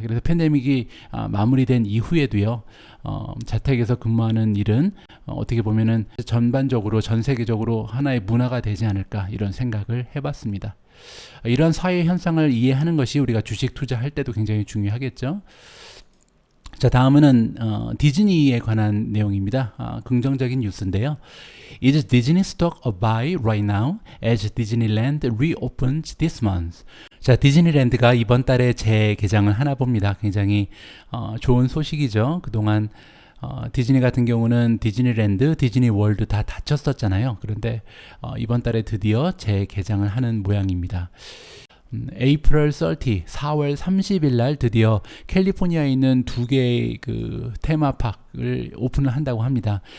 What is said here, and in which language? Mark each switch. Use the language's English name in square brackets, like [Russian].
[Korean] 그래서 팬데믹이 마무리된 이후에도요, 자택에서 근무하는 일은 어떻게 보면은 전반적으로 전 세계적으로 하나의 문화가 되지 않을까, 이런 생각을 해봤습니다. 이런 사회 현상을 이해하는 것이 우리가 주식 투자할 때도 굉장히 중요하겠죠. 자, 다음은 디즈니에 관한 내용입니다. 긍정적인 뉴스인데요. [English] Is Disney stock a buy right now as Disneyland reopens this month? [Korean] 자, 디즈니랜드가 이번 달에 재개장을 하나 봅니다. 굉장히 좋은 소식이죠. 그동안 디즈니 같은 경우는 디즈니랜드, 디즈니월드 다 닫혔었잖아요. 그런데 이번 달에 드디어 재개장을 하는 모양입니다. [English] April 30, [Korean] 4월 30일 날 드디어 캘리포니아에 있는 두 개의 그 테마파크를 오픈을 한다고 합니다.